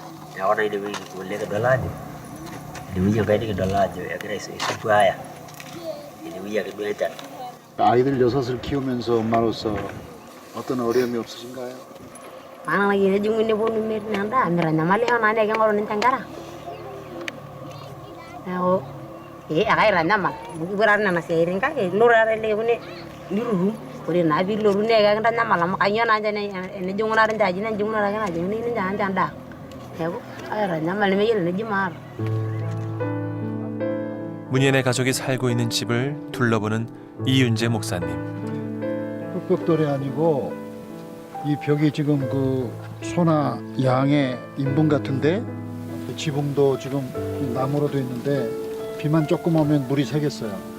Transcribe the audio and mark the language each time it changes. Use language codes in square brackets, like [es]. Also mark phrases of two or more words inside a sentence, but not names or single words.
[mas] neeku naa inewueji kigole kidol ajo inewueji enkai nikidol ajo egira aisupu aya inewueji ake duo enchan. [ko] 아이들 6을 키우면서 엄마로서 어떤 어려움이 없으신가요? [mas] Maana nejingu neponu metii naa endaa mitanyamalisho naa nee king'oru ninche nkera neeku ekaitanyamal amu kipuo taatoi nena siaitin kake ilo taatoi lekune nirurum ore naa piilotu nee kekintanyamal amu kanyio naa ninche enijing'unare ninche aji nejing'unore ake najing'uni ninche aanche endaa neeku aitanyamal nemeyiolo eneji maata. [ko] 문예네 가족이 살고 있는 집을 둘러보는 이윤재 목사님. 흑벽돌이 아니고 이 벽이 지금 그 소나 양의 인분 같은데 지붕도 지금 나무로 돼 있는데 비만 조금 오면 물이 새겠어요.